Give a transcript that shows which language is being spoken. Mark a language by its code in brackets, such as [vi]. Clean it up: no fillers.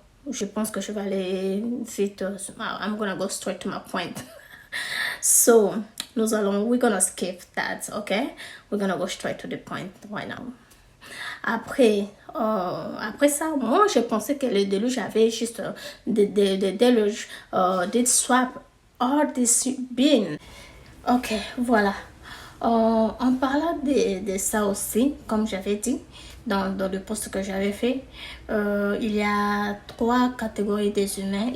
[fr] Je pense que je vais aller vite. [en] I'm gonna go straight to my point. So, we're gonna skip that, okay? We're gonna go straight to the point right now. [fr] Après ça, moi, je pensais que le déluge avait juste des déluges, des swap, [en] all this being. [fr] Ok, voilà. En parlant de ça aussi, comme j'avais dit, dans le post que j'avais fait, il y a 3 catégories des humains.